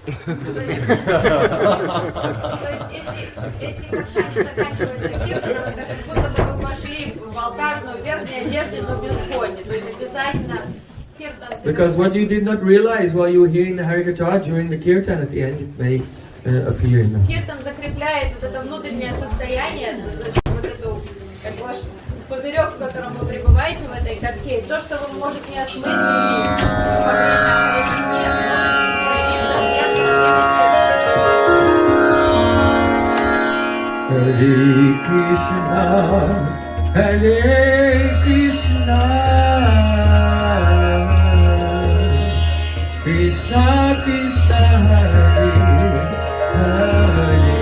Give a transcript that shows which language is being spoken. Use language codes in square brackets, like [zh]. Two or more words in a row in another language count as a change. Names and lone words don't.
[en] Because what you did not realize while you were hearing the Harikatha during the kirtan at the end, it may appear in the [ru] Киртан закрепляет вот это внутреннее состояние, вот это в котором вы пребываете в этой катке, и то, что вы, может, не осмыслили во время охлаждения, [sa] Hare Krishna, Hare Krishna, Krishna Krishna, Hare Hare,